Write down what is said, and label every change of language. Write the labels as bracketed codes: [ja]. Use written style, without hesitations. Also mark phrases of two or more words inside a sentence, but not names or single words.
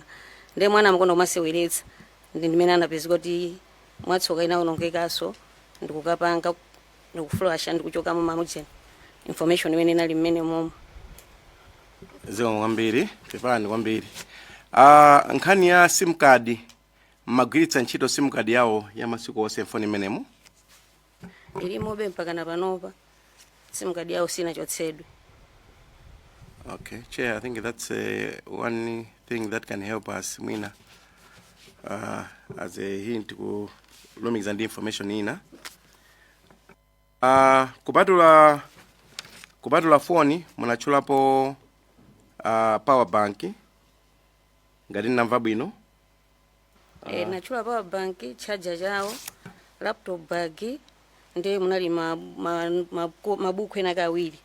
[ny] Nde mwana amakonda kumaseweretsa ndi ndimene anapezeka kuti mwatsoka inaonongekaso ndikukapanga ndikuflasha ndikuchoka mu mamujeni information imene inali mmene momo. Zikomo kwambiri, pepani kwambiri. Nkhani ya [en] sim card, [ny] magwiritsa ntchito [en] sim card [ny] yawo ya masiku onse phone imenemo? Ilimobe mpaka na panopa [en] sim card [ny] yawo sinachotsedwe. [en] Okay, Chair, I think that's one thing that can help us, Mwina, as a hint to [ny] lumiza ndi information ina. Kupatula phone, munachulapo [en] power bank, [ny] ngati namva bwino? Nachula [en] power bank, [ny] charger chawo, [en] laptop bag, [ny] ndi munali mabuku ena kawiri.